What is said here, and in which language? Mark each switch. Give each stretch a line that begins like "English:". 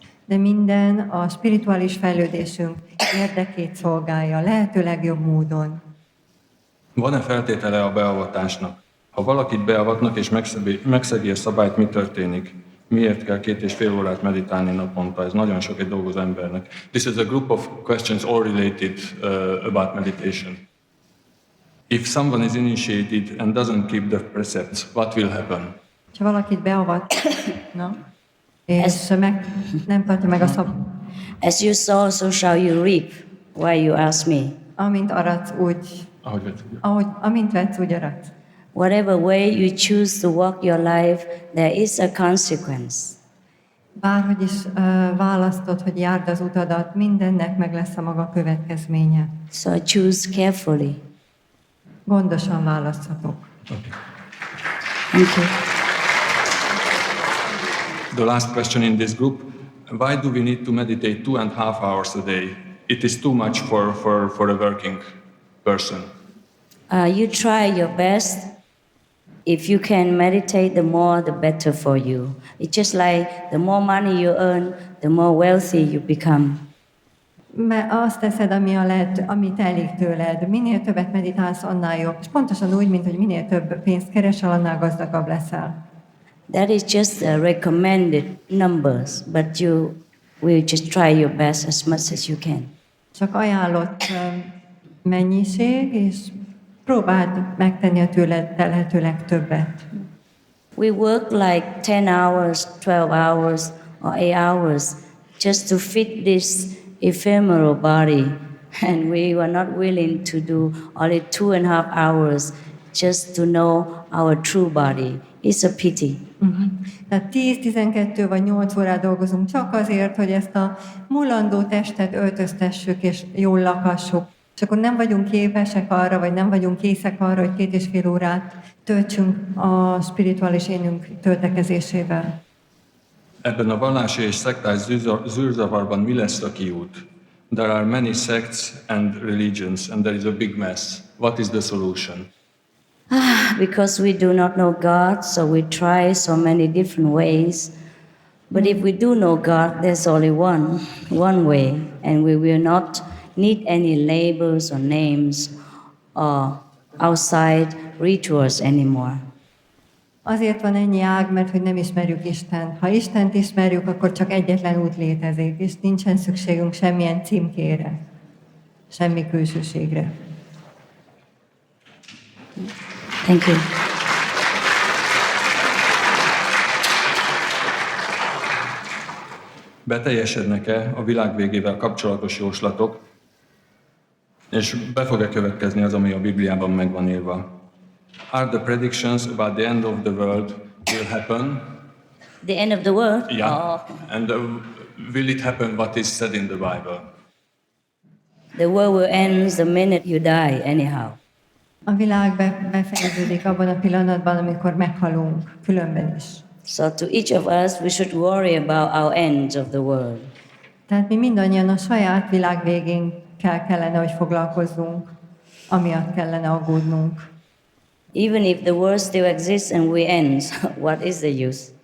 Hungarian: De minden a spirituális fejlődésünk érdekét szolgálja, lehető legjobb módon. Van-e feltétele a beavatásnak? Ha valakit beavatnak és megszegi a szabályt, mi történik? Miért kell 2,5 órát meditálni naponta? Ez nagyon sok egy dolgozó embernek.
English: This is a group of questions all related about meditation. If someone is initiated and doesn't keep the precepts, what will happen?
Hungarian: Ha valakit beavatnak, és nem tartja meg a
English: As you sow, so shall you reap. Why you ask me?
Hungarian: amint aratsz, úgy, amint vetsz, úgy aratsz.
English: Whatever way you choose to walk your life, there is a consequence.
Hungarian: Bárhogy is választod, hogy járd az utadat, mindennek meg lesz a maga következménye.
English: So choose carefully.
Hungarian: Gondosan választhatok.
English: Okay. Thank you. The last question in this group, why do we need to meditate 2.5 hours a day? It is too much for a working person. You try your best. If you can meditate, the more the better for you. It's just like the more money you earn, the more wealthy you become.
Hungarian: Mert azt teszed, amit elég tőled. Minél többet meditálsz, annál jobb. És pontosan úgy, mint hogy minél több pénzt keresel, annál gazdagabb leszel.
English: That is just recommended numbers, but you will just try your best as much as you can.
Hungarian: Csak ajánlott mennyiség, és próbáld megtenni a tőled telhető legtöbbet.
English: We work like 10 hours, 12 hours, or 8 hours just to fit this ephemeral body, and we were not willing to do only 2.5 hours just to know our true body. It's a pity.
Hungarian: Tehát 10-12 vagy 8 órát dolgozunk csak azért, hogy ezt a mulandó testet öltöztessük és jól lakassuk. És akkor nem vagyunk képesek arra, vagy nem vagyunk készek arra, hogy 2,5 órát töltsünk a spirituális énünk töltekezésével. Ebben a vallási és szektás zűrzavarban mi lesz a kiút?
English: There are many sects and religions, and there is a big mess. What is the solution? Because we do not know God, so we try so many different ways. But if we do know God, there's only one way, and we will not need any labels or names or outside rituals anymore.
Hungarian: Azért van ennyi ág, mert hogy nem ismerjük Istent. Ha Istent ismerjük, akkor csak egyetlen út létezik, és nincsen szükségünk semmilyen címkére, semmi külsőségre.
English: Thank you.
Hungarian: Beteljesednek-e a világ végével kapcsolatos jóslatok, és be fog-e következni az, ami a Bibliában meg van írva?
English: Are the predictions about the end of the world will happen? The end of the world? Yeah. Oh. And will it happen what is said in the Bible? The world will end the minute you die, anyhow.
Hungarian: A világ befejeződik abban a pillanatban, amikor meghalunk, különben is.
English: So to each of us, we should worry about our ends of the world.
Hungarian: Tehát mi mindannyian a saját világ végénkkel kellene, hogy foglalkozzunk, amiatt kellene aggódnunk.
English: Even if the world still exists and we end, what is the use?